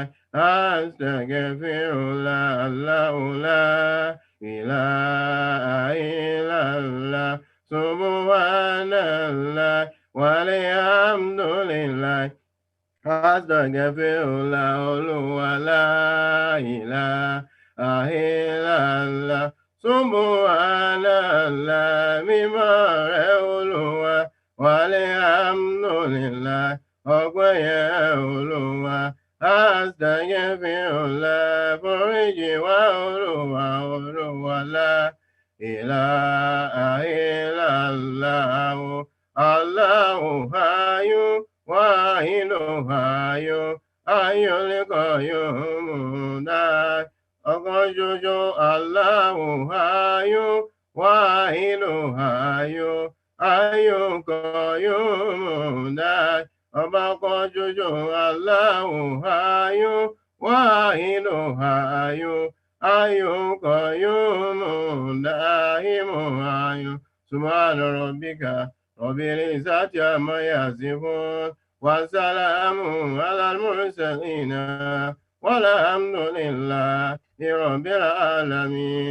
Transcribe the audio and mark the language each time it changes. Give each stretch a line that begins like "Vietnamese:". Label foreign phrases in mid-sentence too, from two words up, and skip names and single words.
Arabic: أستغفر الله الله لا إله إلا الله سبحان الله والحمد لله. أستغفر الله Olúwa لا إله إلا الله سبحان الله.
Yoruba: Mímọ́ rẹ̀ Olúwa walhamdulillah. Ọpẹ́ yẹ Olúwa. Astaghfirullah foríjì wá Olúwa.
Arabic: Olúwa لا إله إلا الله. الله حي واحد حي الحي القيوم.
Yoruba: Ọ̀kan ṣoṣo
Arabic: الله حي واحد حي الحي القيوم.
Yoruba: Ọba kan ṣoṣo
Arabic: الله حي واحد حي الحي القيوم. دائم حي. سبحان ربك رب العزة عما يصفون وسلام على المرسلين والحمد لله رب العالمين.